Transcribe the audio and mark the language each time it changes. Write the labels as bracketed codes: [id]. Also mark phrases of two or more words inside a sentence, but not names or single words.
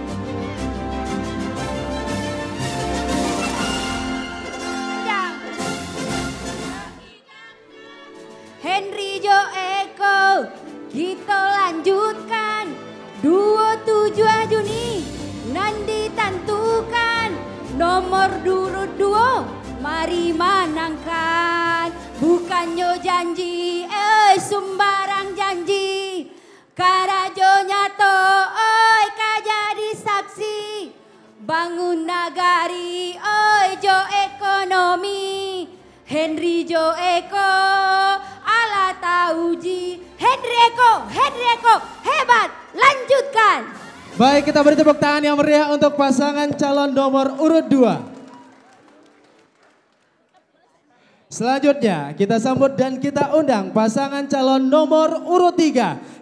[id] Henry Jo Eko, kita lanjutkan. 27 Juni, nanti tentukan. Nomor urut 2, mari menangkan. Bukannya janji, sembarang janji. [min] Karajo nyato, oi kajadi saksi. Bangun nagari, oi Jo ekonomi. [id] Henry Jo Eko, ala tauji. Henry Eko, hebat, lanjutkan. Baik, kita beri tepuk tangan yang meriah untuk pasangan calon nomor urut 2. Selanjutnya kita sambut dan kita undang pasangan calon nomor urut 3.